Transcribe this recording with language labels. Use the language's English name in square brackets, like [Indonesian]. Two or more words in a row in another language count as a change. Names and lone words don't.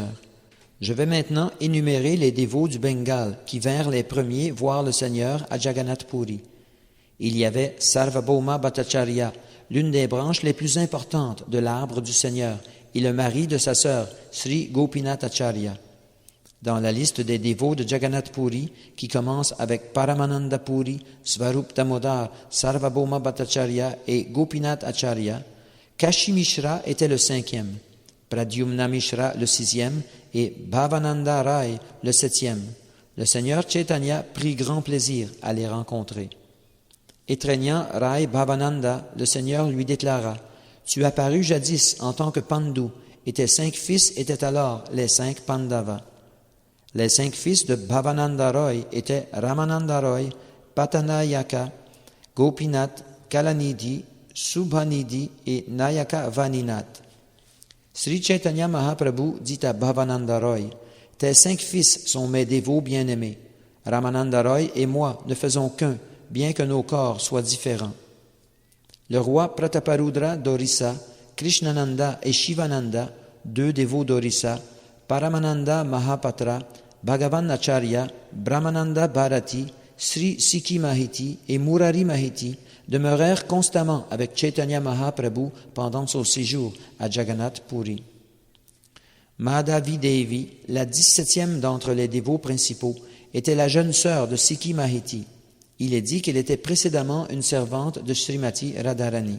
[French] Je vais maintenant énumérer les dévots du Bengale qui vinrent les premiers voir le Seigneur à Jagannath Puri. Il y avait Sarvabhauma Bhattacharya, l'une des branches les plus importantes de l'arbre du Seigneur, et le mari de sa sœur, Sri Gopinath Acharya. Dans la liste des dévots de Jagannath Puri, qui commence avec Paramananda Puri, Svarup Damodar, Sarvabhauma Bhattacharya et Gopinath Acharya, Kashi Mishra était le 5e, Pradyumna Mishra le 6e et Bhavananda Rai le 7e. Le Seigneur Chaitanya prit grand plaisir à les rencontrer. Étreignant Rai Bhavananda, le Seigneur lui déclara: « Tu apparus jadis en tant que Pandu, et tes 5 fils étaient alors les 5 Pandavas. » Les 5 fils de Bhavananda Roy étaient Ramananda Roy, Patanayaka, Gopinath, Kalanidhi, Subhanidhi et Nayaka Vaninath. Sri Chaitanya Mahaprabhu dit à Bhavananda Roy: « Tes 5 fils sont mes dévots bien-aimés. Ramananda Roy et moi ne faisons qu'un, bien que nos corps soient différents. » Le roi Prataparudra d'Orissa, Krishnananda et Shivananda, 2 dévots d'Orissa, Paramananda Mahapatra, Bhagavan Acharya, Brahmananda Bharati, Sri Sikhi Mahiti et Murari Mahiti demeurèrent constamment avec Chaitanya Mahaprabhu pendant son séjour à Jagannath Puri. Madhavi Devi, la 17e d'entre les dévots principaux, était la jeune sœur de Sikhi Mahiti. Il est dit qu'elle était précédemment une servante de Srimati Radharani.